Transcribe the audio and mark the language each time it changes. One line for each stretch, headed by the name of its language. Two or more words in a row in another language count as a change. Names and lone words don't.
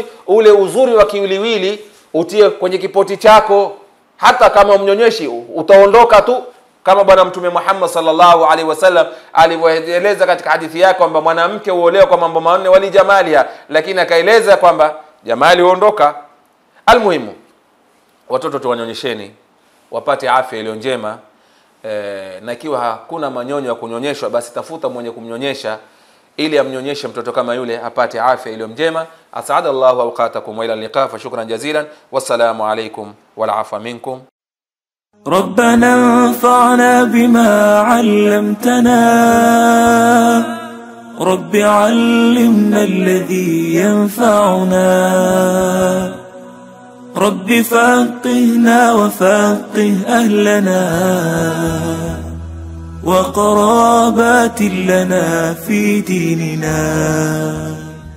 Swahili: Ule uzuri wa kiwiliwili utie kwenye kipoti chako, hata kama umnyonyeshi utaondoka tu, kama bwana Mtume Muhammad
Arabic: صلى الله عليه وسلم
Swahili: alivyoeleza katika hadithi yake kwamba mwanamke huolewa kwa mambo manne,
Arabic: ولجمالها,
Swahili: lakini akaeleza kwamba jamali huondoka. Almuhimu, watoto tuwanyonyesheni wapate afya iliyo njema. Na ikiwa hakuna manyonyo ya kunyonyeshwa, basi tafuta mwenye kumnyonyesha ili amnyonyeshe mtoto kama yule apate afya iliyo njema.
Arabic: أسعد الله أوقاتكم وإلى اللقاء فشكرا جزيلا والسلام عليكم والعفو منكم. ربنا انفعنا بما علمتنا، رب علمنا الذي ينفعنا، رب فقهنا وفقه أهلنا وقرابات لنا في ديننا.